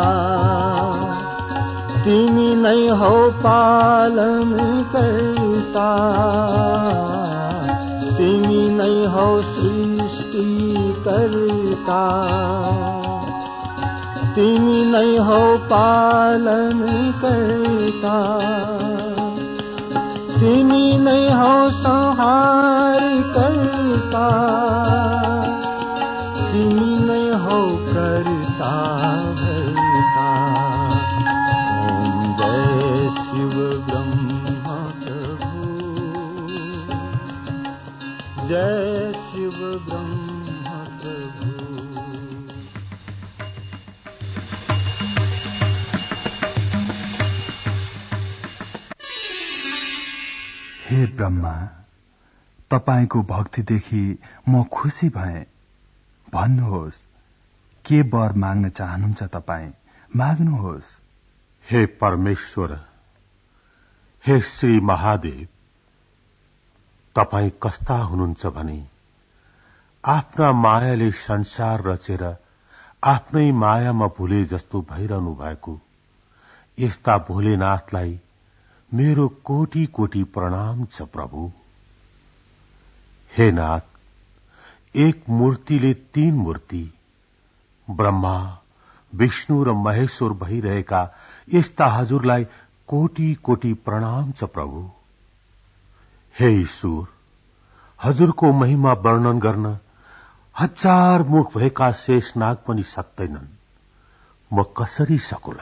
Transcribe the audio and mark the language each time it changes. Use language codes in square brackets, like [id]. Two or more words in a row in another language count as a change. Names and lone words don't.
[ne] तिमी नै हौ पालन कर्ता, तिमी नै हौ सृष्टि कर्ता, तिमी नै हौ पालन कर्ता, तिमी नै हौ संहार कर्ता, तिमी नै हौ कर्ता भर्ता। ओम जय शिव ब्रह्म प्रभु, जय शिव ब्रह्म प्रभु। हे ब्रह्मा, तपाईको भक्तिदेखि म खुसी भएँ। भन्नुहोस्, के वर माग्न चाहनुहुन्छ? तपाईँ माग्नुहोस्। हे परमेश्वर, हे श्री महादेव, तपाईँ कस्ता हुनुहुन्छ भने आफ्ना मायाले संसार रचेर आफ्नै मायामा भुले जस्तो भइरहनु भएको यस्ता भोलेनाथलाई मेरो कोटि कोटि प्रणाम छ प्रभु। हे नाथ, एक मूर्तिले तीन मूर्ति ब्रह्मा, विष्णु र महेश्वर भइरहेका यस्ता हजुरलाई कोटि कोटि प्रणाम छ प्रभु। हे ईश्वर, हजुरको महिमा वर्णन गर्न हजार मुख भएका शेषनाग पनि सक्दैनन्। म कसरी सकुला?